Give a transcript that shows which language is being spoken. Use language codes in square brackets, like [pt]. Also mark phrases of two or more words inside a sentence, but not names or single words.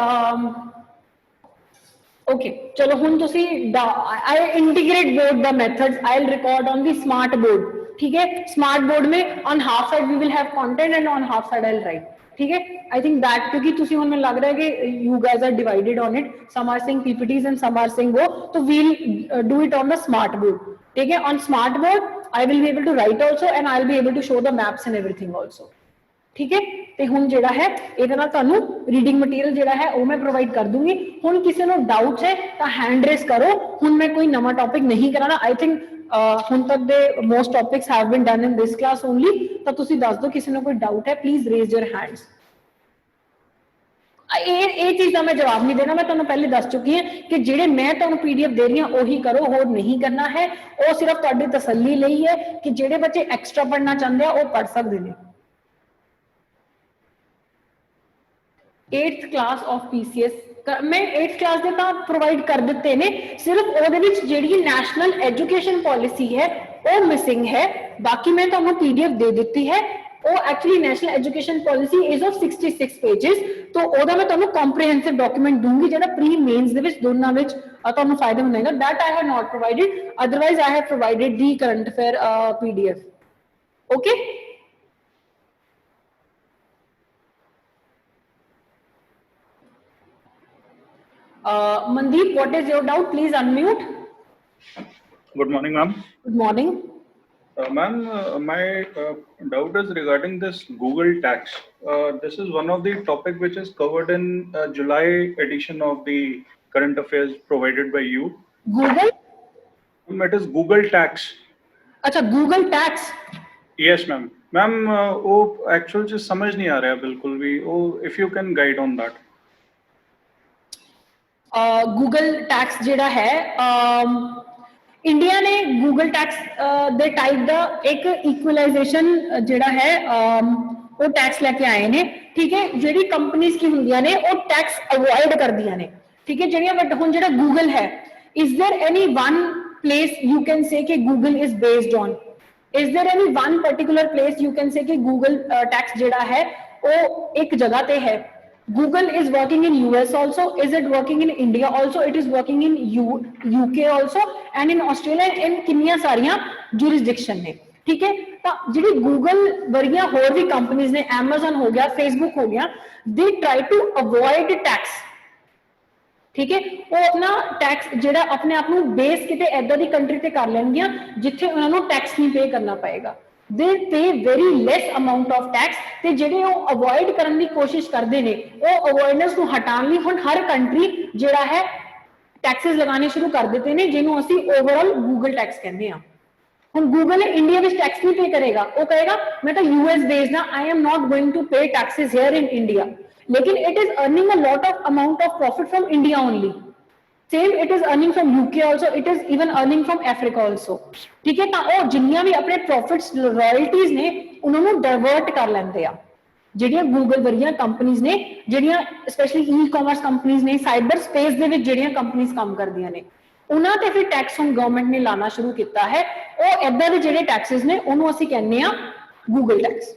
[en] okay, [pa] ਚਲੋ ਹੁਣ ਤੁਸੀ [en] I integrate both the methods, I'll record on the smart board, [hi] ठीक है। [en] smart board में on half side we will have content and on half side I'll write, [hi] ठीक है। [en] I think that [hi] क्योंकि तुसी हुन में लग रहा है कि [en] you guys are divided on it, some are saying PPTs and some are saying [hi] वो, तो [en] we'll do it on the smart board, [hi] ठीक है। [en] on smart board I will be able to write also and I'll be able to show the maps and everything also, [hi] ठीक है। [pa] ਤੇ ਹੁਣ ਜਿਹੜਾ ਹੈ ਇਹਦੇ ਨਾਲ ਤੁਹਾਨੂੰ [en] reading material [pa] ਜਿਹੜਾ ਹੈ ਉਹ ਮੈਂ ਪ੍ਰੋਵਾਈਡ ਕਰ ਦੂੰਗੀ। ਹੁਣ ਕਿਸੇ ਨੂੰ ਡਾਊਟ ਹੈ ਤਾਂ [en] hand raise [pa] ਕਰੋ, ਹੁਣ ਮੈਂ ਕੋਈ ਨਵਾਂ ਟੌਪਿਕ ਨਹੀਂ ਕਰਾਣਾ। [en] I think [pa] ਹੁਣ ਤੱਕ ਦੇ [en] most topics have been done in this class only, [pa] ਤਾਂ ਤੁਸੀਂ ਦੱਸ ਦਿਓ ਕਿਸੇ ਨੂੰ ਕੋਈ ਡਾਊਟ ਹੈ, [en] please raise your hands. [pa] ਇਹ ਚੀਜ਼ ਦਾ ਮੈਂ ਜਵਾਬ ਨਹੀਂ ਦੇਣਾ, ਮੈਂ ਤੁਹਾਨੂੰ ਪਹਿਲੇ ਦੱਸ ਚੁੱਕੀ ਹਾਂ ਕਿ ਜਿਹੜੇ ਮੈਂ ਤੁਹਾਨੂੰ PDF ਦੇ ਰਹੀ ਹਾਂ ਉਹੀ ਕਰੋ, ਹੋਰ ਨਹੀਂ ਕਰਨਾ ਹੈ। ਉਹ ਸਿਰਫ ਤੁਹਾਡੀ ਤਸੱਲੀ ਲਈ ਹੈ ਕਿ ਜਿਹੜੇ ਬੱਚੇ ਐਕਸਟਰਾ ਪੜ੍ਹਨਾ ਚਾਹੁੰਦੇ ਆ ਉਹ ਪੜ੍ਹ ਸਕਦੇ ਨੇ। [en] 8th class of PCS [pa] मैं 8th क्लास ਦੇ ਤਾਂ ਪ੍ਰੋਵਾਈਡ ਕਰ ਦਿੱਤੇ ਨੇ, ਸਿਰਫ ਉਹਦੇ ਵਿੱਚ ਜਿਹੜੀ ਨੈਸ਼ਨਲ ਐਜੂਕੇਸ਼ਨ ਪਾਲਿਸੀ ਹੈ ਉਹ ਮਿਸਿੰਗ ਹੈ, ਬਾਕੀ ਮੈਂ ਤੁਹਾਨੂੰ PDF ਦੇ ਦਿੱਤੀ ਹੈ। ਉਹ [en] actually National Education Policy is of 66 pages, [pa] तो ਉਹਦਾ ਮੈਂ ਤੁਹਾਨੂੰ [en] comprehensive document [pa] ਦੂੰਗੀ ਜਿਹੜਾ [en] pre mains [pa] ਦੇ ਵਿੱਚ ਦੋਨਾਂ ਵਿੱਚ ਤੁਹਾਨੂੰ ਫਾਇਦਾ ਹੋਏਗਾ। [en] that I have not provided, otherwise I have provided the current affair PDF, okay। Mandeep, what is your doubt? Please unmute. Good morning, ma'am. Good morning. Ma'am, my doubt is regarding this Google tax. This is one of the topic which is covered in July edition of the current affairs provided by you. Google? It is Google Tax. [hi] अच्छा, Google Tax. [en] Yes, ma'am. Ma'am, [hi] वो actual चीज समझ नहीं आ रहा है बिल्कुल भी. [en] वो if you can guide on that. [pa] Google Tax ਜਿਹੜਾ ਹੈ ਇੰਡੀਆ ਨੇ Google Tax ਦੇ ਟਾਈਪ ਦਾ ਇੱਕ ਇਕੁਅਲਾਈਜੇਸ਼ਨ ਜਿਹੜਾ ਹੈ ਉਹ ਟੈਕਸ ਲੈ ਕੇ ਆਏ ਨੇ, ਠੀਕ ਹੈ। ਜਿਹੜੀ ਕੰਪਨੀਆਂ ਕੀ ਹੁੰਦੀਆਂ ਨੇ ਉਹ [en] tax avoid [pa] ਕਰਦੀਆਂ ਨੇ, ਠੀਕ ਹੈ। ਜਿਹੜੀਆਂ ਹੁਣ ਜਿਹੜਾ Google ਹੈ, [en] is there any one place you can say ਕਿ Google is based on? Is there any one particular place you can say कि Google tax [pa] ਜਿਹੜਾ ਹੈ ਉਹ ਇੱਕ ਜਗ੍ਹਾ ਤੇ ਹੈ? [en] Google is working in US also. Is it working in India also? It is working in UK also and in Australia in [pa] ਕਿੰਨੀਆਂ ਸਾਰੀਆਂ [en] jurisdiction [pa] ਨੇ, ਠੀਕ ਹੈ। ਤਾਂ ਜਿਹੜੀ Google ਵਰਗੀਆਂ ਹੋਰ ਵੀ ਕੰਪਨੀਆਂ ਨੇ, Amazon ਹੋ ਗਿਆ, Facebook ਹੋ ਗਿਆ, [en] they try to avoid tax, [pa] ਠੀਕ ਹੈ। ਉਹ ਆਪਣਾ ਟੈਕਸ ਜਿਹੜਾ ਆਪਣੇ ਆਪ ਨੂੰ ਬੇਸ ਕਿਤੇ ਐਦਾਂ ਦੀ ਕੰਟਰੀ ਤੇ ਕਰ ਲੈਣਗੀਆਂ ਜਿੱਥੇ ਉਹਨਾਂ ਨੂੰ ਟੈਕਸ ਨਹੀਂ ਪੇ ਕਰਨਾ ਪਏਗਾ। [en] they pay very less amount of tax [pa] ਤੇ ਜਿਹੜੇ ਉਹ ਅਵੋਇਡ ਕਰਨ ਦੀ ਕੋਸ਼ਿਸ਼ ਕਰਦੇ ਨੇ, ਉਹ ਅਵੋਇਡੈਂਸ ਨੂੰ ਹਟਾਉਣ ਲਈ ਹੁਣ ਹਰ ਕੰਟਰੀ ਜਿਹੜਾ ਹੈ ਟੈਕਸਸ ਲਗਾਉਣੇ ਸ਼ੁਰੂ ਕਰ ਦਿੱਤੇ ਨੇ, ਜਿਹਨੂੰ ਅਸੀਂ ਓਵਰਆਲ ਗੂਗਲ ਟੈਕਸ ਕਹਿੰਦੇ ਆ। ਹੁਣ ਗੂਗਲ ਇੰਡੀਆ ਵਿੱਚ ਟੈਕਸ ਨਹੀਂ ਪੇ ਕਰੇਗਾ, ਉਹ ਕਹੇਗਾ ਮੈਂ ਤਾਂ US ਬੇਸਡ ਆ, [en] I am not going to pay taxes here in India, लेकिन it is earning a lot of amount of profit from India only. Same it is earning from UK also, it is even earning from Africa also, [hi] ठीक है। [pa] ਤਾਂ ਉਹ ਜਿੰਨੀਆਂ ਵੀ ਆਪਣੇ [en] profits royalties [pa] ਨੇ ਉਹਨਾਂ ਨੂੰ ਡਾਇਵਰਟ ਕਰ ਲੈਂਦੇ ਆ। ਜਿਹੜੀਆਂ ਗੂਗਲ ਵਰਗੀਆਂ ਕੰਪਨੀਆਂ ਨੇ, ਜਿਹੜੀਆਂ ਸਪੈਸ਼ਲੀ ਈ-ਕਾਮਰਸ ਕੰਪਨੀਆਂ ਨੇ, [en] cyber space [pa] ਦੇ ਵਿੱਚ ਜਿਹੜੀਆਂ ਕੰਪਨੀਆਂ ਕੰਮ ਕਰਦੀਆਂ ਨੇ, ਉਹਨਾਂ ਤੇ ਫਿਰ ਟੈਕਸ ਹੁਣ ਗਵਰਨਮੈਂਟ ਨੇ ਲਾਣਾ ਸ਼ੁਰੂ ਕੀਤਾ ਹੈ। ਉਹ ਏਦਾਂ ਦੇ ਜਿਹੜੇ ਟੈਕਸਸ ਨੇ ਉਹਨੂੰ ਅਸੀਂ ਕਹਿੰਦੇ ਆ ਗੂਗਲ ਟੈਕਸ।